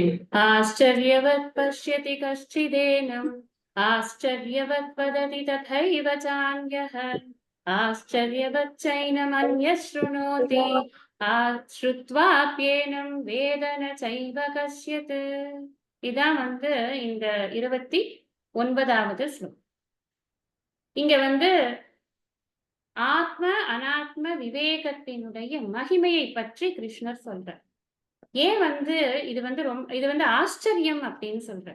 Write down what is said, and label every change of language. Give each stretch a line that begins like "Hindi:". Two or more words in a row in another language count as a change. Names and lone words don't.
Sanskrit: आश्चर्यवत् पश्यति कश्चिदेनम् आश्चर्यवत् वदति तथैव चान्यः आश्चर्यवच्चैनमन्यः शृणोति श्रुत्वाप्येनं वेद न चैव कश्चित्.
Tamil: இதான் இந்த 29வது ஸ்லோகம். இங்க ஆத்ம அனாத்ம விவேகத்தினுடைய மகிமையை பற்றி கிருஷ்ணர் சொல்றார். ஏன் இது இது ஆச்சரியம் அப்படின்னு சொல்றார்.